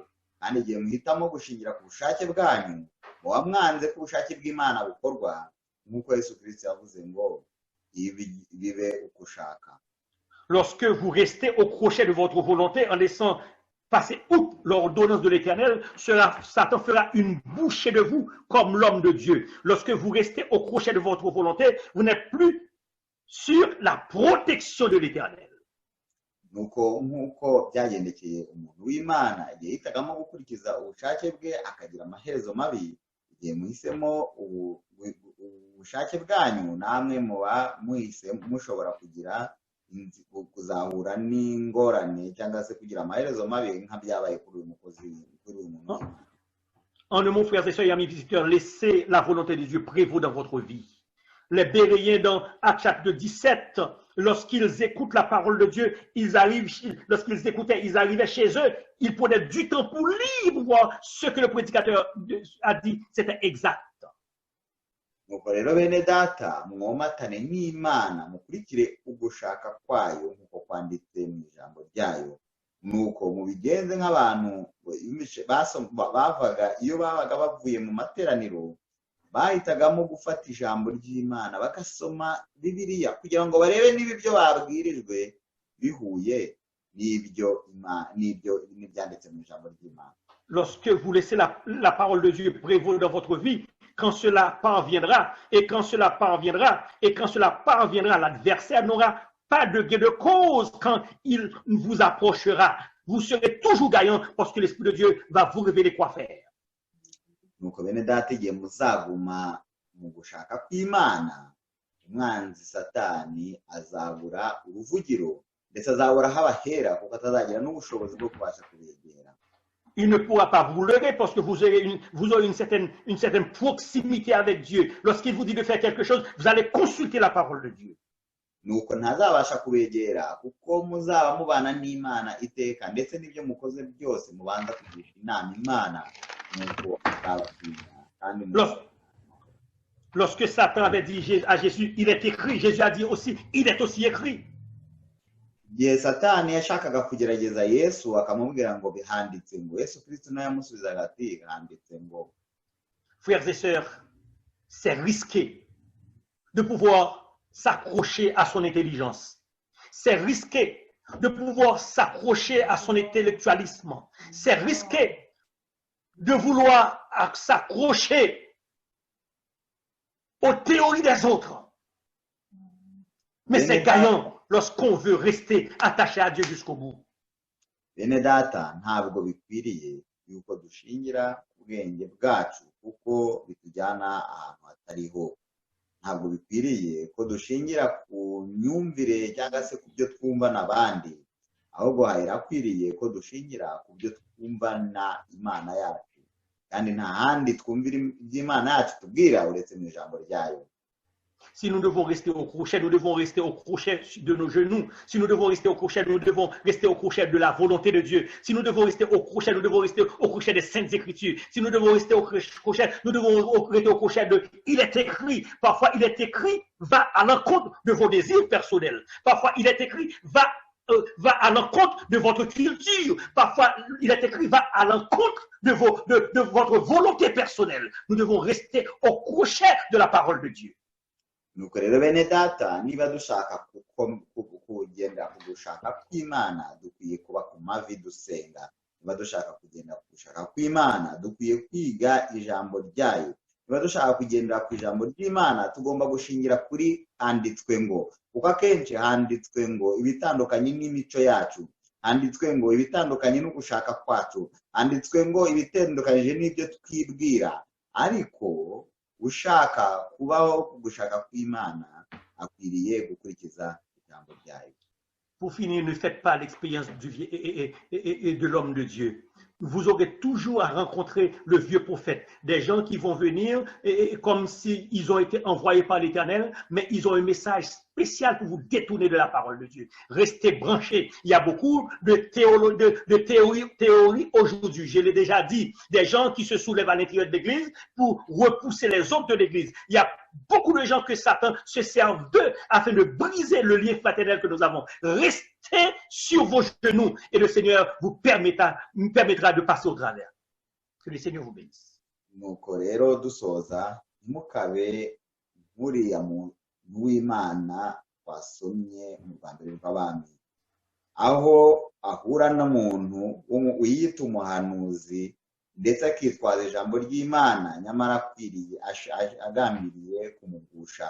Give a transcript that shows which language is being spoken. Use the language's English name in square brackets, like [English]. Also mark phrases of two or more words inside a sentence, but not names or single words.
[Kinyarwanda] Kandi igihe muhitamo gushingira ku bushake bwanyu, muba mwanze ko ubushake bw'Imana bukorwa, nk'uko Yesu Kristo yavuze ngo bibe uko ushaka. [French] Lorsque vous restez au crochet de votre volonté en laissant passer outre l'ordonnance de l'Éternel, Satan fera une bouchée de vous comme l'homme de Dieu. Lorsque vous restez au crochet de votre volonté, vous n'êtes plus sur la protection de l'Éternel. [Kinyarwanda] Nk'uko byagendekeye umuntu w'Imana igihe yitagamo gukurikiza ubushake bwe akagira amaherezo mabi, igihe muhisemo ubushake bwanyu, namwe muba mushobora kugira kuzahura n'ingorane cyangwa se kugira amaherezo mabi nk'abyabaye kuri uyu muntu. [French] En un mot, frères et sœurs et amis visiteurs, laissez la volonté de Dieu prévaut dans votre vie. Les Béréens dans Actes chapitre 17, lorsqu'ils écoutent la parole de Dieu, lorsqu'ils écoutaient, ils arrivaient chez eux, ils prenaient du temps pour lire, voir ce que le prédicateur a dit, c'était exact. [Kinyarwanda] Nuko rero bene data, mwomatane n'Imana, mukurikire ugushaka kwayo nk'uko kwanditse mu ijambo ryayo. Nuko mubigenze nk'abantu bavaga iyo babaga bavuye mu materaniro, bahitagamo gufata ijambo ry'Imana bagasoma Bibiliya kugira ngo barebe niba ibyo babwirijwe bihuye n'ibyo byanditse mu ijambo ry'Imana. [French] Lorsque vous laissez la parole de Dieu prévaloir dans votre vie, quand cela parviendra, l'adversaire n'aura pas de gain de cause quand il vous approchera. Vous serez toujours gagnant parce que l'Esprit de Dieu va vous révéler quoi faire. [Kinyarwanda] Nuko bene data, igihe muzaguma mu gushaka kw'Imana, umwanzi Satani azabura uruvugiro, ndetse azabura aho abahera kuko atazagira n'ubushobozi bwo kubasha kubegera. [French] Il ne pourra pas vous leurrer parce que vous aurez une certaine proximité avec Dieu. Lorsqu'il vous dit de faire quelque chose, vous allez consulter la parole de Dieu. [Kinyarwanda] Nuko ntazabasha kubegera kuko muzaba mubana n'Imana iteka, ndetse n'ibyo mukoze byose mubanza kugisha inama Imana, nuko azabatinya. [French] Lorsque Satan avait dit à Jésus, il est écrit, Jésus a dit aussi, il est aussi écrit. [Kinyarwanda] Igihe Satani yashakaga kugerageza Yesu akamubwira ngo bihanditse ngo, Yesu Kristo nawe yamusubizaga ati handitse ngo. [French] Frères et sœurs, c'est risqué de pouvoir s'accrocher à son intelligence. C'est risqué de pouvoir s'accrocher à son intellectualisme. C'est risqué de vouloir s'accrocher aux théories des autres. Mais c'est gagnant lorsqu'on veut rester attaché à Dieu jusqu'au bout. [Kinyarwanda] bene data ntabwo bikwiriye yuko dushingira ku bwenge bwacu kuko bitujyana ahantu hatariho. Ntabwo bikwiriye ko dushingira ku myumvire cyangwa se ku byo twumva n'abandi, ahubwo harakwiriye ko dushingira ku byo twumva na Imana yacu, kandi nta handi twumvira iby'Imana yacu tubwira uretse mu ijambo ryayo. [French] Si nous devons rester au crochet, nous devons rester au crochet de nos genoux. Si nous devons rester au crochet, nous devons rester au crochet de la volonté de Dieu. Si nous devons rester au crochet, nous devons rester au crochet des Saintes Écritures. Si nous devons rester au crochet, nous devons rester au crochet de « il est écrit ». Parfois, il est écrit va à l'encontre de vos désirs personnels. Parfois, il est écrit va à l'encontre de votre culture. Parfois, il est écrit va à l'encontre de votre volonté personnelle. Nous devons rester au crochet de la parole de Dieu. [Kinyarwanda] Nuko rero bene data, niba dushaka kugenda ku gushaka kw'Imana dukwiye kuba ku mavi dusenga. Niba dushaka kugenda ku gushaka kw'Imana dukwiye kwiga ijambo ryayo. Niba dushaka kugendera ku ijambo ry'Imana tugomba gushingira kuri handitswe ngo, kuko akenshi handitswe ngo ibitandukanye n'imico yacu, handitswe ngo ibitandukanye no gushaka kwacu, handitswe ngo ibitandukanyije n'ibyo twibwira. Ariko ushaka kubaho ku gushaka kw'Imana akwiriye gukurikiza ijambo ryayo. [French] Pour finir, ne faites pas l'expérience du vieux et de l'homme de Dieu. Vous aurez toujours à rencontrer le vieux prophète, des gens qui vont venir comme s'ils ont été envoyés par l'Éternel, mais ils ont un message spécial pour vous détourner de la parole de Dieu. Restez branchés. Il y a beaucoup de théories aujourd'hui, je l'ai déjà dit, des gens qui se soulèvent à l'intérieur de l'Église pour repousser les autres de l'Église. Il y a beaucoup de gens que Satan se servent d'eux afin de briser le lien fraternel que nous avons. Restez sur vos genoux et le Seigneur vous permettra de passer au travers. Que le Seigneur vous bénisse. [Kinyarwanda] Nuko rero dusoza ntimukabe nk'uriya muntu w'Imana twasomye mu Rwanda rw'Abami, aho ahura n'umuntu wiyita umuhanuzi ndetse akitwaza ijambo ry'Imana nyamara akwiriye agambiriye kumugusha.